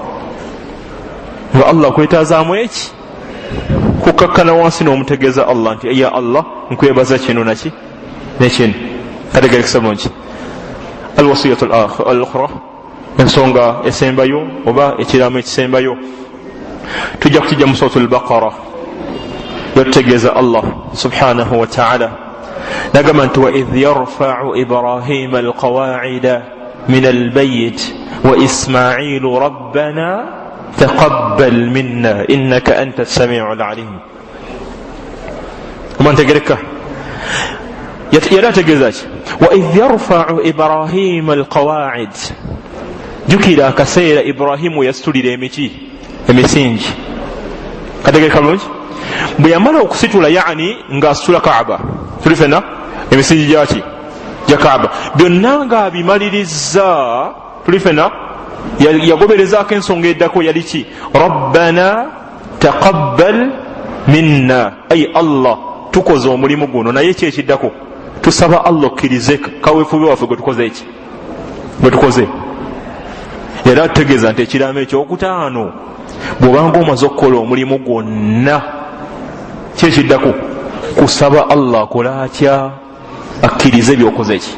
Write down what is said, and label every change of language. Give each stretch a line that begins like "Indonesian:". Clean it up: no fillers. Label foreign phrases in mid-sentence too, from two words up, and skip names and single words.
Ganda: nga Allah kwetazaamu eki kukakkana wansi n'omutegeeza Allah nti ya Allah nkwebaza kino naki nekino. kategerekese bulungi.
Arabic: الوصية الأخرى,
Ganda: ensonga esembayo oba ekiraamo ekisembayo tujja kukijja mu suratul Baqara yotutegeeza Allah
Arabic: سبحانه وتعالى
Ganda: nagamba nti
Arabic: وإذ يرفع إبراهيم القواعد من البيت وإسماعيل ربنا تقبل منا إنك أنت السميع العليم.
Ganda: omantegereka yali ategeeza ki
Arabic: وإذ يرفع إبراهيم القواعد.
Ganda: jukira akaseera Ibrahimu yasitulira emisingi. kategereka bulungi. bwe yamala okusitula yani ng'asitula Kaaba tuli fena emisingi gyaki gya Kaaba byonna ng'abimaliriza tuli fena yagoberezaako ensonga eddako yali ki
Arabic: ربنا تقبل منا,
Ganda: ay Allah tukoze omulimu guno naye ki ekiddako tusaba Allah okkirize kaweefube waffe gwe tukoze eki gwe tukoze. yali atutegeeza nti ekiraamo ekyokutaano bw'obanga omaze okukola omulimu gwonna kyekiddako kusaba Allah akola atya akkirize byokoze ki.